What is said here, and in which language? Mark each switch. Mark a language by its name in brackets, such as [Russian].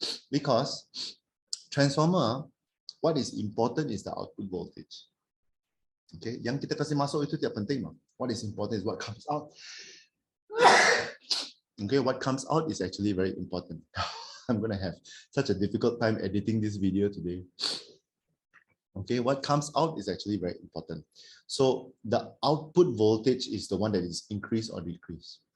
[English] Because transformer, what is important is the output voltage. [Malay] Okay, yang kita kasih masuk itu tidak penting, bang. [English] What is important is what comes out. Okay, what comes out is actually very important. I'm gonna have such a difficult time editing this video today. Okay, what comes out is actually very important. So the output voltage is the one that is increased or decreased.